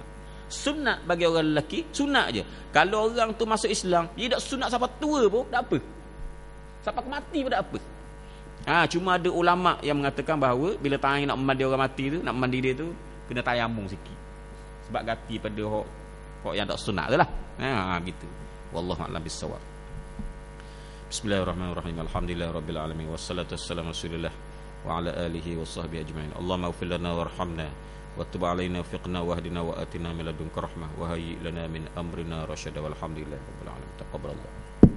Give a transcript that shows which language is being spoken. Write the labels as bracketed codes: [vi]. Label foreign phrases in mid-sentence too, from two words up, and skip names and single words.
[ms] Sunat bagi orang lelaki sunat je. Kalau orang tu masuk Islam, dia tak sunat sampai tua pun tak apa. Sampai mati pun tak apa. Cuma ada ulama yang mengatakan bahawa bila tangan nak mandi orang mati tu, nak mandi dia tu, kena tayamum sikit. Sebab ganti pada hak yang tak sunat tu lah. [ar] Gitu. والله أعلم بالصواب. بسم الله الرحمن الرحيم. الحمد لله رب العالمين والصلاة والسلام رسول الله وعلى آله وصحبه أجمعين. اللهم اغفر لنا وارحمنا وتب علينا فقنا واهدنا وآتنا من لدنك رحمة وهيئ لنا من أمرنا رشدا والحمد لله رب العالمين. Taqabbalallah.